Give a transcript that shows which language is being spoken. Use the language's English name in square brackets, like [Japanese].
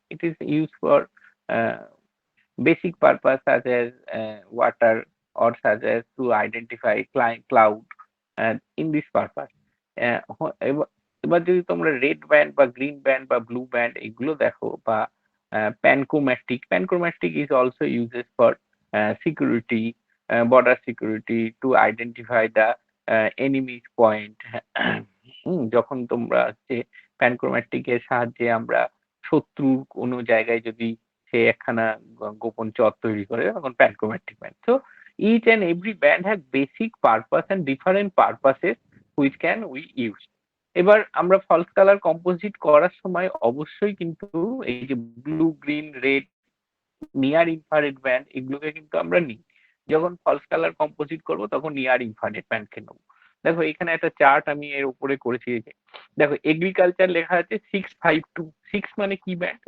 [English] It is used for basic purpose such as water or such as to identify cloud in this purpose. [Bangla] এবার যদি তোমরা red band বা green band বা blue band এগুলো দেখো, বা [English] Panchromatic is also uses for security, border security, to identify the enemies point. [Bangla] যখন তোমরা হচ্ছে প্যানক্রোম্যাটিকের সাহায্যে আমরা শত্রুর কোনো জায়গায় যদি সে একখানা গোপন চর তৈরি করে, তখন প্যানক্রোম্যাটিক band. [English] So each and every band has basic purpose and different purposes which can we use. [Bangla] এবার আমরা ফলস কালার কম্পোজিট করার সময় অবশ্যই কিন্তু এই যে blue, green, red, near infrared band এগুলোকে কিন্তু আমরা নিই। যখন ফলস কালার কম্পোজিট করব তখন নিয়ার ইনফ্রারেড ব্যান্ডকে নেবো। দেখো এখানে একটা চার্ট আমি এর উপরে করেছি। দেখো এগ্রিকালচার লেখা আছে 652। 6 মানে কি ব্যান্ড?